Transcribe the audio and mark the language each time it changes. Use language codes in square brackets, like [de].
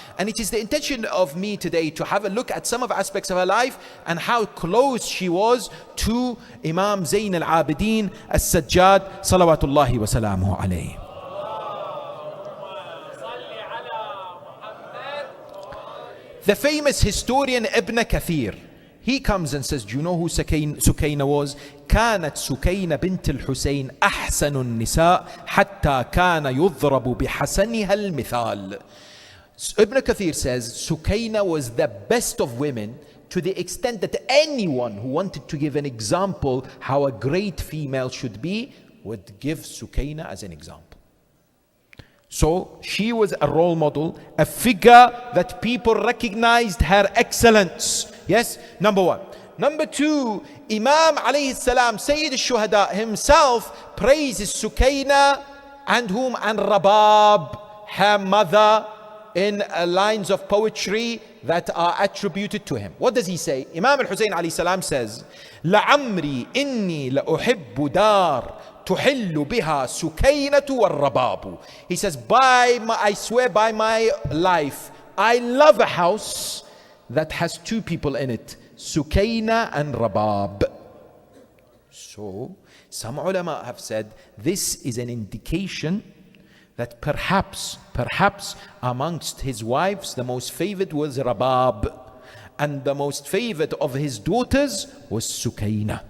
[en] And it is the intention of me today to have a look at some of the aspects of her life and how close she was to Imam Zayn al-Abidin as-Sajjad salawatullahi wa salamuhu alayhi. The famous historian Ibn Kathir, he comes and says, do you know who Sukayna was? [ar] كانت سكينة بنت الحسين أحسن النساء حتى كان يضرب بحسنها المثال. [en] Ibn Kathir says Sukayna was the best of women to the extent that anyone who wanted to give an example how a great female should be would give Sukayna as an example. So she was a role model, a figure that people recognized her excellence. Yes, number one. Number two, Imam alayhi salam, Sayyid al-Shuhada himself praises Sukayna and whom? And Rabab, her mother, in lines of poetry that are attributed to him. What does he say? Imam al-Husayn alayhi salam says, [ar] لَعَمْرِي إِنِّي لَأُحِبُّ دَارٍ تحل بها سكينة والرباب. [en] He says, I swear by my life, I love a house that has 2 people in it, Sukayna and Rabab. So, some ulama have said this is an indication that perhaps amongst his wives, the most favored was Rabab, and the most favored of his daughters was Sukayna.